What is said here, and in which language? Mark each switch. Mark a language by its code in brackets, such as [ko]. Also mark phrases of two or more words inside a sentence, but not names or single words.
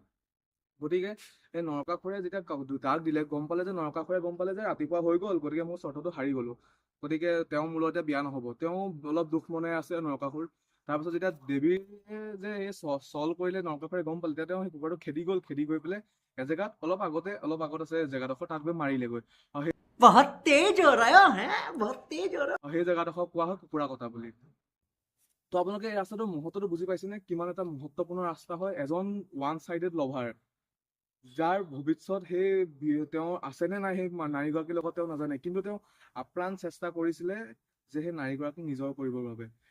[as] গতিকে এই নৰকাসুৰে যেতিয়া ডাক দিলে, গম পালে যে নৰকাসুৰে গম পালে যে ৰাতিপুৱা হৈ গ'ল, গতিকে মোৰ চৰ্তটো হাৰি গ'লো, গতিকে তেওঁ মোৰ লগত বিয়া নহ'ব। তেওঁ অলপ দুখ মনে আছে নৰকাসুৰ। তাৰপিছত যেতিয়া দেৱীয়ে যে এই চল কৰিলে, নৰকাসুৰে গম পালে, তেতিয়া তেওঁ সেই কুকুৰটো খেদি গৈ পেলাই এজেগাত অলপ আগত আছে জেগাডোখৰ, তাত গৈ মাৰিলেগৈ। আৰু [hi] बहुत तेज हो रहा है, बहुत तेज हो रहा [as] সেই জেগাডোখৰ কোৱা হয় কুকুৰা কটা বুলি। তো আপোনালোকে এই ৰাস্তাটোৰ মুহূৰ্তটো বুজি পাইছেনে, কিমান এটা মহত্বপূৰ্ণ ৰাস্তা হয়। এজন [en] one sided lover, [as] যাৰ ভৱিষ্যত তেওঁ আছেনে নাই সেই নাৰীগৰাকীৰ লগত তেওঁ নাজানে, কিন্তু তেওঁ আপ্ৰাণ চেষ্টা কৰিছিলে যে সেই নাৰীগৰাকীক নিজৰ কৰিবৰ বাবে।